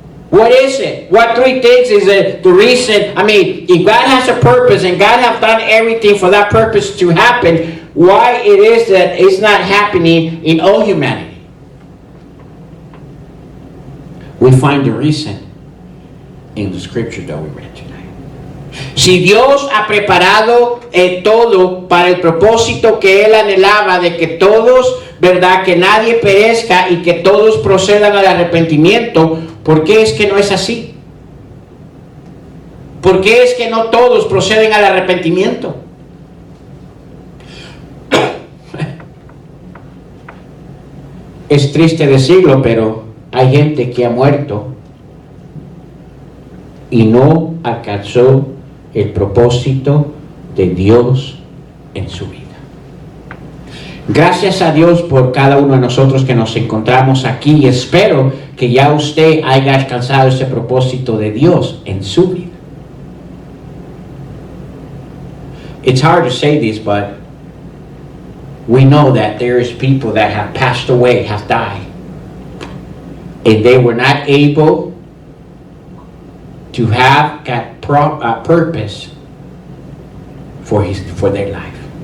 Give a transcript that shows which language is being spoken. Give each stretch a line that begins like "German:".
English: What is it? What three things is it? The reason, if God has a purpose and God has done everything for that purpose to happen, why it is that it's not happening in all humanity? We find the reason in the scripture that we read tonight.
Spanish: Si Dios ha preparado todo para el propósito que Él anhelaba de que todos, ¿verdad? Que nadie perezca y que todos procedan al arrepentimiento, ¿por qué es que no es así? ¿Por qué es que no todos proceden al arrepentimiento? Es triste decirlo, pero hay gente que ha muerto y no alcanzó el propósito de Dios en su vida. Gracias a Dios por cada uno de nosotros que nos encontramos aquí, y espero que ya usted haya alcanzado ese propósito de Dios en su vida.
English: It's hard to say this, but we know that there is people that have passed away, have died, and they were not able to have that purpose for their life.